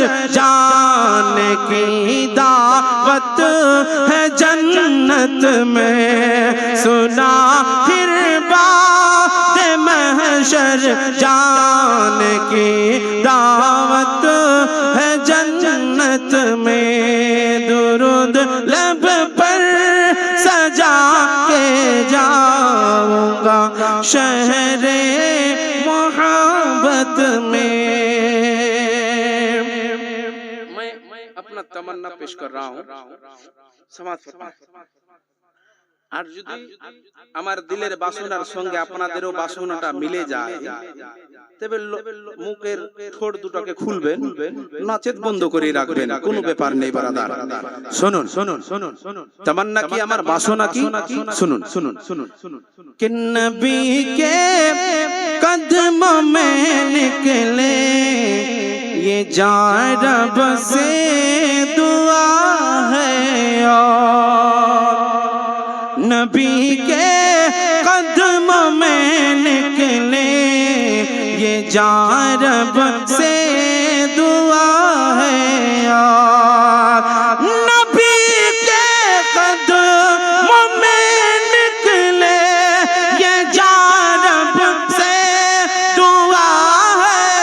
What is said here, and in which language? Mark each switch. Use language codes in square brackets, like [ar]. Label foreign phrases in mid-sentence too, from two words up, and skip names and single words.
[ur] جانے کی دعوت ہے جنت میں، سنا پھر بعد محشر جانے کی دعوت ہے جنت میں، درود لب پر سجا کے جاؤں گا شہر محبت میں۔ میں اپنا تمنا پیش کر رہا ہوں، [bn] সমাজ আর যদি আমার দিলের বাসনার সঙ্গে আপনাদেরও বাসনাটা মিলে যায় তবে মুখের ঠোঁট দুটোকে খুলবেন, নাচেত বন্ধ করে রাখবেন, কোনো ব্যাপার নেই বারাদার। শুনুন শুনুন শুনুন শুনুন তামান্না কি আমার বাসনা কি, শুনুন শুনুন শুনুন শুনুন। [ur] کہ نبی کے قدموں میں نکلے یہ جان رب سے دعا ہے، اور نبی کے قدموں میں نکلے یہ جان رب سے دعا ہے، اور نبی کے قدموں میں نکلے یہ جان رب سے دعا ہے،